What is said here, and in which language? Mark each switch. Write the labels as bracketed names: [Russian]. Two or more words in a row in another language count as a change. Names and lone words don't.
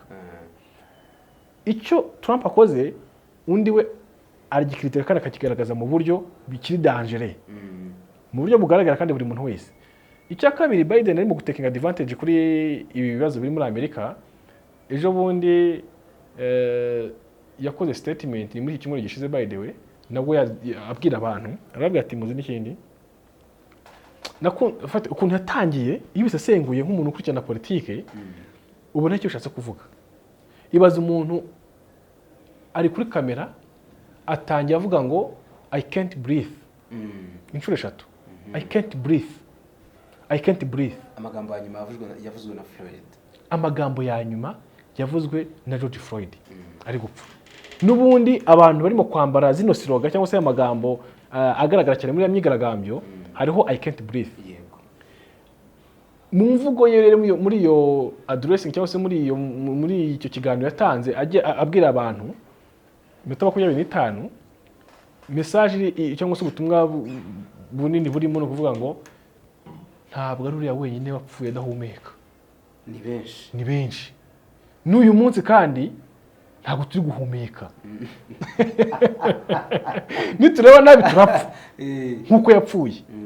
[Kinyarwanda] Icyo Trump akoze undi we aragikritira kandi akakigaragaza mu buryo bikiri dangereux, mu buryo bugaragara kandi buri muntu wese. Icya kabiri, Biden arimo gutekinga advantage kuri ibi bibazo biri muri Amerika. Ejo bundi yakoze statement ni muri iki cyumweru gishize, [English] by the way, [Kinyarwanda] nabwo abwira abantu, arabwira ati muzi n'ikindi ukuntu yatangiye ibisesenguye nk'umuntu ukurikirana politike, ubona icyo ushatse kuvuga. Ibaza umuntu ari kuri kamera atangiye avuga ngo [English] I can't breathe, [Kinyarwanda] inshuro 3. [English] I can't breathe. [Kinyarwanda] Amagambo ya nyuma yavuzwe na Floyd. Amagambo ya nyuma yavuzwe na George Floyd ari gupfa. N'ubundi abantu barimo kwambara zino siroga cyangwa se amagambo agaragara cyane muri myigaragambyo hariho [English] I can't breathe. [Kinyarwanda] Mu mvugo ye rero muri iyo addressing cyangwa se muri icyo kiganiro yatanze abwira abantu minota 25 message cyangwa se ubutumwa bunini burimo no kuvuga ngo ntabwo ari uriya wenyine wapfuye adahumeka, ni benshi n'uyu munsi kandi ntabwo turi guhumeka nitureba nabi turapfa nkuko yapfuye.